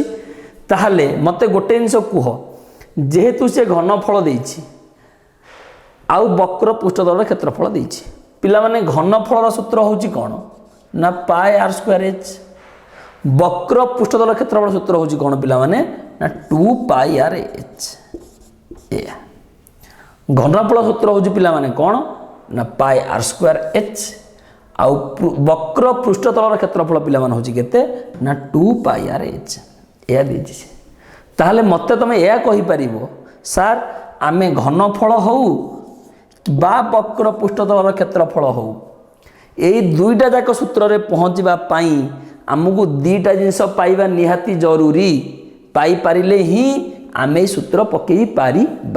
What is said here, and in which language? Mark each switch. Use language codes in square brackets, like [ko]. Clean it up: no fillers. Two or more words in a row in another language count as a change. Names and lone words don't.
[or] ତାହେଲେ ମୋତେ ଗୋଟେ ଜିନିଷ କୁହ ଯେହେତୁ ସେ ଘନଫଳ ଦେଇଛି ଆଉ ବକ୍ର ପୃଷ୍ଠତଳର କ୍ଷେତ୍ରଫଳ ଦେଇଛି ପିଲାମାନେ ଘନଫଳର ସୂତ୍ର ହେଉଛି କ'ଣ ନା πr²h ବକ୍ର ପୃଷ୍ଠତଳର କ୍ଷେତ୍ରଫଳ ସୂତ୍ର ହେଉଛି କ'ଣ ପିଲାମାନେ ନା 2πrh ଏୟା ଘନଫଳ ସୂତ୍ର ହେଉଛି ପିଲାମାନେ କ'ଣ ନା πr²h ଆଉ ବକ୍ର ପୃଷ୍ଠତଳର କ୍ଷେତ୍ରଫଳ ପିଲାମାନେ ହେଉଛି କେତେ ନା 2πrh ଏହା ଦେଇଛି ସେ। ତାହେଲେ ମୋତେ ତୁମେ ଏହା କହିପାରିବ ସାର୍ ଆମେ ଘନଫଳ ହେଉ ବା ବକ୍ର ପୃଷ୍ଠତଳର କ୍ଷେତ୍ରଫଳ ହେଉ ଏଇ ଦୁଇଟା ଯାକ ସୂତ୍ରରେ ପହଞ୍ଚିବା ପାଇଁ ଆମକୁ ଦୁଇଟା ଜିନିଷ ପାଇବା ନିହାତି ଜରୁରୀ ପାଇପାରିଲେ ହିଁ ଆମେ ଏଇ ସୂତ୍ର ପକାଇ ପାରିବା।